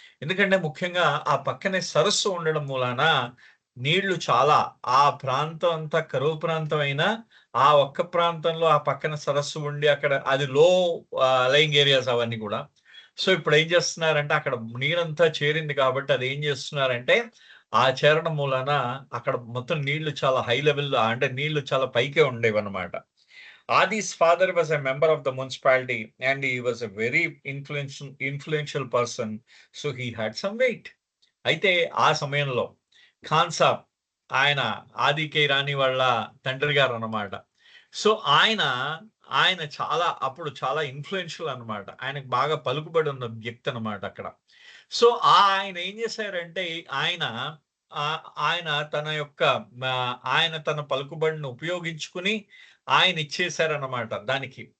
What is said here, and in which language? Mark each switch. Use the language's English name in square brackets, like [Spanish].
[Telugu] ఎందుకంటే ముఖ్యంగా ఆ పక్కనే సరస్సు ఉండడం మూలాన నీళ్లు చాలా ఆ ప్రాంతం అంతా కరువు ప్రాంతం అయినా, ఆ ఒక్క ప్రాంతంలో ఆ పక్కన సరస్సు ఉండి అక్కడ అది [English] lying areas [Telugu] అవన్నీ గూడా. సో, ఇప్పుడేం చేస్తున్నారంటే అక్కడ నీరంతా చేరింది కాబట్టి అదేం చేస్తున్నారంటే, ఆ చేరడం మూలాన అక్కడ మొత్తం నీళ్లు చాలా హై లెవెల్‌లో అంటే నీళ్లు చాలా పైకే ఉండేవన్నమాట. [English] Adi's father was a member of the municipality and he was a very influential person. So he had some weight. [Telugu] అయితే ఆ సమయంలో ఖాన్ సాబ్ ఆయన 'ఆది రాణి' వాళ్ళ తండ్రి గారన్నమాట. సో, ఆయన, ఆయన అప్పుడు చాలా ఇన్‌ఫ్లూయెన్షియల్ అన్నమాట. ఆయనకు బాగా పలుకుబడి ఉన్న వ్యక్తి అన్నమాట అక్కడ. సో, ఆయన ఏం చేశారంటే ఆయన ఆయన తన యొక్క ఆయన తన పలుకుబడిని ఉపయోగించుకొని ఆయన ఇచ్చేసారన్నమాట దానికి.